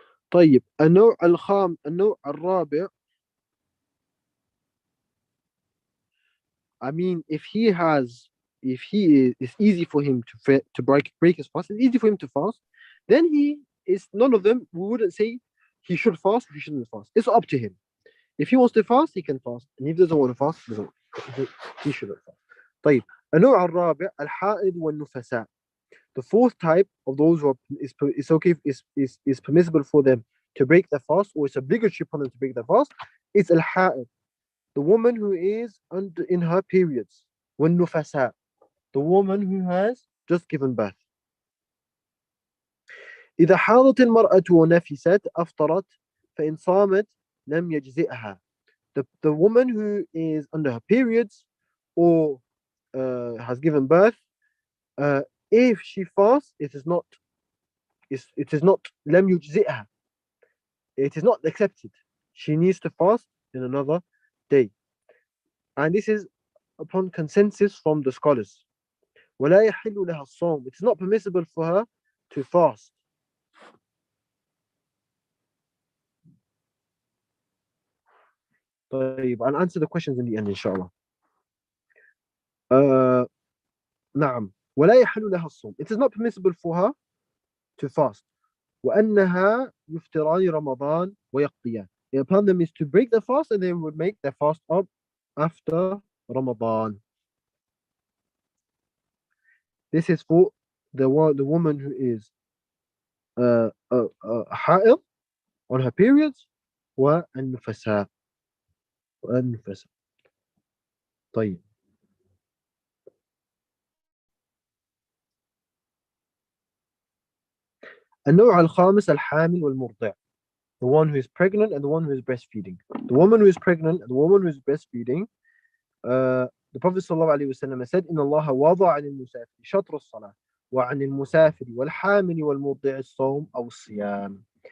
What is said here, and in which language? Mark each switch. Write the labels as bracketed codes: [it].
[ar] طيب, النوع الرابع, [en] I mean, if it's easy for him to break his fast, it's easy for him to fast, then he is none of them. We wouldn't say he should fast or he shouldn't fast. It's up to him. If he wants to fast, he can fast, and if he doesn't want to fast, he shouldn't fast. [ar] طيب, النوع الرابع الحائض والنفساء. [en] The fourth type of those who it's okay, is permissible for them to break their fast, or it's obligatory for them to break their fast. It's al-ha'id, the woman who is in her periods. والنفساء, the woman who has just given birth. [ar] إذا حاضت المرأة ونفست أفطرت فإن صامت لم يجزئها. [en] The woman who is under her periods or has given birth, uh, if she fasts, it is not [ar] لم يجزئها. [en] It is not accepted. She needs to fast in another day. And this is upon consensus from the scholars. [ar] ولا يحل لها الصوم. [en] It is not permissible for her to fast. طيب, I'll answer the questions in the end, inshallah. [ar] نعم. ولا يحل لها الصوم. [en] It is not permissible for her to fast. [ar] وأنها يفطران رمضان ويقضيان. [en] Upon them is to break the fast and they would make their fast up after Ramadan. This is for the woman who is حائض on her periods والنفساء. [ar] طيب. النوع الخامس الحامل والمرضع. [en] The one who is pregnant and the one who is breastfeeding. The woman who is pregnant and the woman who is breastfeeding, the Prophet ﷺ said, [ar] إن الله وضع عن المسافر شطر الصلاة وعن المسافر والحامل والمرضع الصوم أو الصيام.